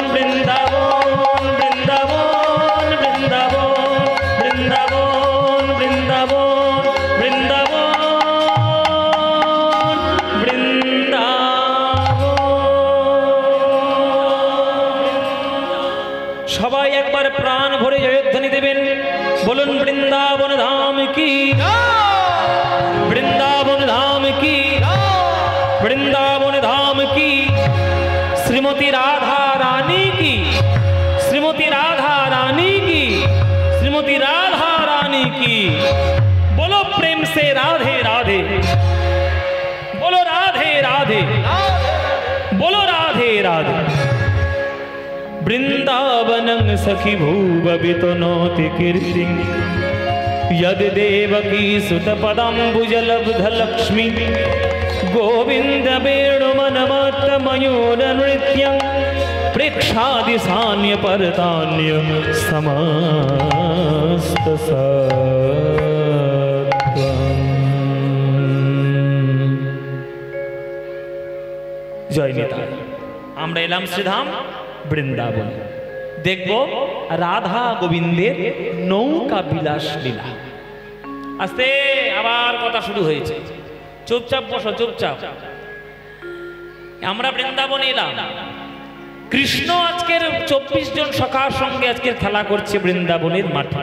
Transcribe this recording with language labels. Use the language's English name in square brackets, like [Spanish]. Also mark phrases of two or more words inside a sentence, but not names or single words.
[Bangla] বৃন্দাবন বৃন্দাবন বৃন্দাবন বৃন্দাবন বৃন্দাবন বৃন্দাবন বৃন্দাবন। সবাই একবার প্রাণ ভরে জয়ধ্বনি দেবেন, বলুন বৃন্দাবন ধাম কি, বৃন্দাবন ধাম কি, বৃন্দাবন ধাম কি, শ্রীমতী রাধা রানী की, श्रीमती राधा रानी की, श्रीमती राधा रानी की। [Hindi] बोलो प्रेम से राधे राधे, बोलो राधे राधे, बोलो राधे राधे। [Sanskrit] वृंदावनं सखी भूववितनोति कीर्ति यद देवकी सुतपदाम्बुजलब्धलक्ष्मी गोविंद वेणुमनमत्तमयूरनृत्यं प्रेक्षादि सान्य परतान्य समस्त सत्वं। [Hindi] जय निताय। [Bangla] আমরা এলাম শ্রীধাম বৃন্দাবন, দেখব রাধা গোবিন্দের নৌকা বিলাস লীলা। আস্তে আবার কথা শুরু হয়েছে, চুপচাপ বসো চুপচাপ। আমরা বৃন্দাবনে এলাম, কৃষ্ণ আজকের 24 জন সখার সঙ্গে আজকের খেলা করছে বৃন্দাবনের মাঠে।